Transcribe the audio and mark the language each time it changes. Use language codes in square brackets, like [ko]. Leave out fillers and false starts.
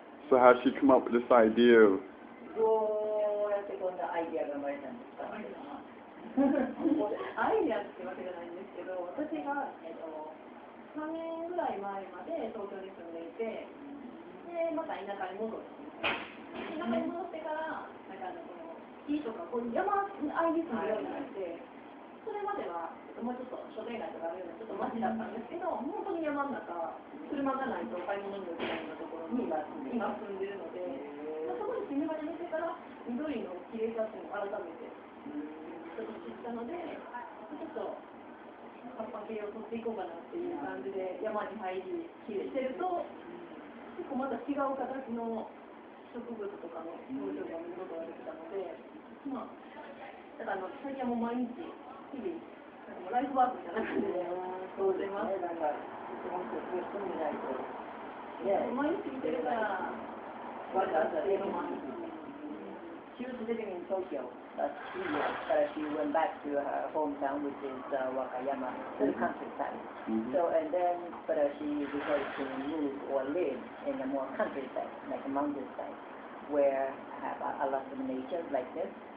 [en] So how did she come up with this idea of? [ja] どうやってこんなアイディアが生まれたんですか？アイディアってわけじゃないんですけど、私が、3年ぐらい前まで東京に住んでいて、でまた田舎に戻って、田舎に戻ってから木とかこういう山あいに住むようになって、それまではもうちょっと商店街とかあるようなちょっと街だったんですけど、本当に山の中、車がないと買い物に行けないようなところに今住んでるので、そこに住み始めてから緑の綺麗さっていうのを改めてちょっと知ったので、ちょっと葉っぱ系を取っていこうかなっていう感じで山に入りきれてると、結構また違う形の植物とかの表情が見ることができたので、だから最近はもう毎日日々ライフワークみたいな感じでそうしてます。毎日見てるから。 [en] She was living in Tokyo last 2 years, but she went back to her hometown, which is Wakayama, the countryside. So and then, but she decided to move or live in a more countryside, like a mountainside, where have a lot of nature like this.